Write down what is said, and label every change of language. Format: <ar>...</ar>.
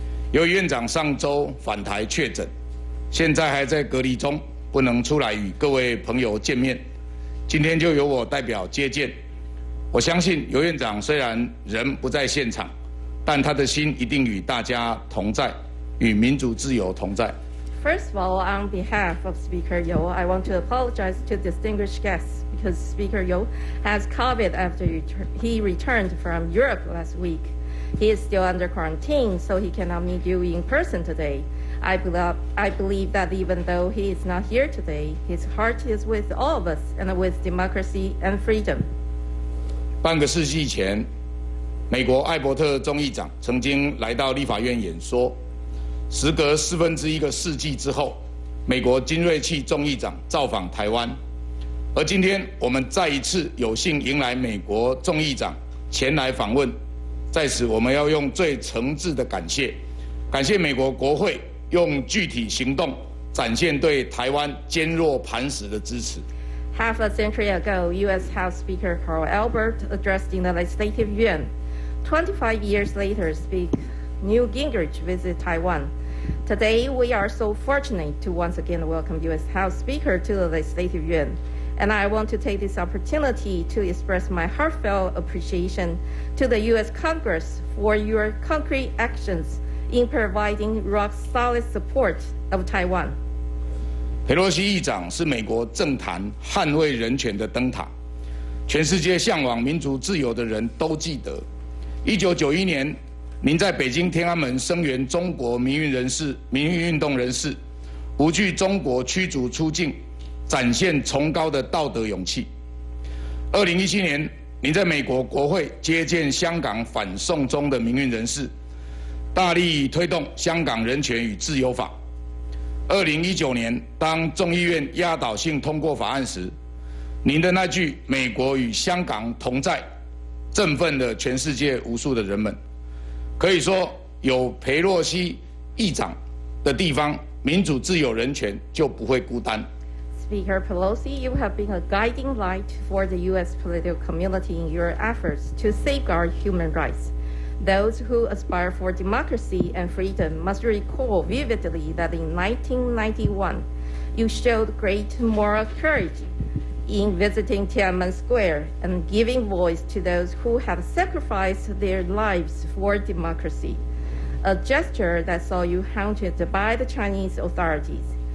<zh>由于院长上周返台确诊，现在还在隔离中，不能出来与各位朋友见面。今天就由我代表接见。我相信游院长虽然人不在现场，但他的心一定与大家同在，与民主自由同在。</zh> <en>First of all, on behalf of Speaker Yo, I want to apologize to distinguished guests because Speaker Yo has COVID after he returned from Europe last week. He is still under quarantine, so he cannot meet you in person today. I believe that even though he is not here today, his heart is with all of us and with democracy and freedom.</en> <zh>半个世纪前，美国艾伯特众议长曾经来到立法院演说。时隔1/4个世纪之后，美国金瑞气众议长造访台湾，而今天我们再一次有幸迎来美国众议长前来访问。在此，我们要用最诚挚的感谢美国国会用具体行动展现对台湾坚若磐石的支持。</zh> <en>Half a century ago, U.S. House Speaker Carl Albert addressed in the Legislative Yuan. 25 years later, Speaker Newt Gingrich visited Taiwan. Today, we are so fortunate to once again welcome U.S. House Speaker to the Legislative Yuan. And I want to take this opportunity to express my heartfelt appreciation to the U.S. Congress for your concrete actions in providing rock-solid support of Taiwan.</en> <zh>裴洛西议长是美国政坛捍卫人权的灯塔，全世界向往民主自由的人都记得。 1991年，您在北京天安门声援中国民运运动人士，不惧中国驱逐出境，展现崇高的道德勇气。 2017年，您在美国国会接见香港反送中的民运人士，大力推动香港人权与自由法。 2019年，当众议院压倒性通过法案时，您的那句“美国与香港同在”，振奋了全世界无数的人们。可以说，有裴洛西议长的地方，民主、自由、人权就不会孤单。</zh> <en>Speaker Pelosi, you have been a guiding light for the U.S. political community in your efforts to safeguard human rights. Those who aspire for democracy and freedom must recall vividly that in 1991, you showed great moral courage in visiting Tiananmen Square and giving voice to those who have sacrificed their lives for democracy, a gesture that saw you hunted by the Chinese authorities.</en>